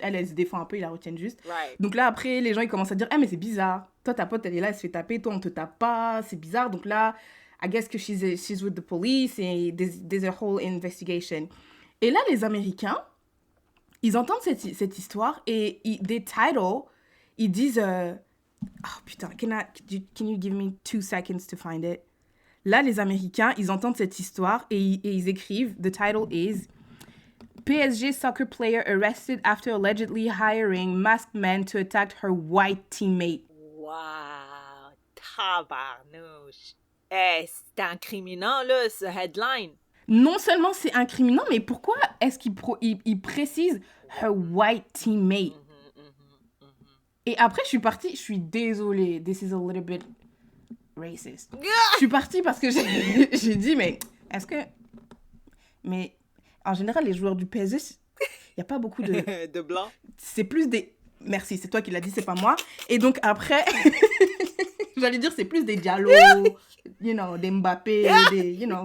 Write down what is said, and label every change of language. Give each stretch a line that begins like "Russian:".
French: Elle se défend un peu, il la retienne juste.
English: Right.
French: Donc là, après, les gens, ils commencent à dire, mais c'est bizarre. Toi, ta pote, elle est là, elle se fait taper. Toi, on te tape pas. C'est bizarre. Donc là,
English: I guess que she's with the police et there's a whole investigation.
French: Et là, les Américains, ils entendent cette histoire et des titles, ils disent... oh putain,
English: can you give me 2 seconds to find it?
French: Là, les Américains, ils entendent cette histoire et ils écrivent,
English: the title is PSG soccer player arrested after allegedly hiring masked men to attack her white teammate.
French: Wow, tabarnouche. C'est incriminant, là, ce headline. Non seulement c'est incriminant, mais pourquoi est-ce qu'il précise
English: her white teammate?
French: Et après, je suis désolée.
English: This is a little bit racist.
French: Je suis partie parce que j'ai dit, mais est-ce que... Mais en général, les joueurs du PSG, il n'y a pas beaucoup de... De blanc. C'est plus des... Merci, c'est toi qui l'as dit, c'est pas moi. Et donc après, j'allais dire, c'est plus des Diallo, des Mbappé, des...